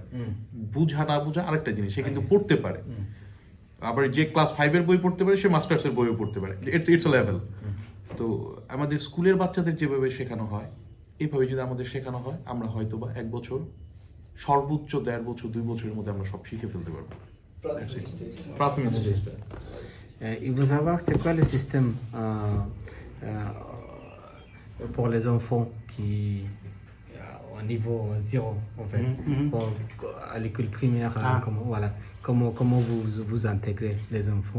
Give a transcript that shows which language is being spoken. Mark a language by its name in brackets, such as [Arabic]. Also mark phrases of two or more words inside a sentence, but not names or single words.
[Bangla] বুঝা না বুঝা আরেকটা জিনিস, সে কিন্তু পড়তে পারে। আবার যে ক্লাস 5-এর বই পড়তে পারে, সে মাস্টার্সের বইও পড়তে পারে। [English] It's a level. [Bangla] তো আমাদের স্কুলের বাচ্চাদের যেভাবে শেখানো হয়, এইভাবে যদি আমাদের শেখানো হয়, আমরা হয়তো বা 1 বছর, সর্বোচ্চ 1.5 বছর, 2 বছরের মধ্যে আমরা সব শিখে ফেলতে পারবো। প্রাথমিক স্টেজটা। [French] Il faut savoir c'est quoi le système pour les enfants qui au niveau 0 en fait. Bon, à l'école primaire, Ah. comment vous intégrez les enfants.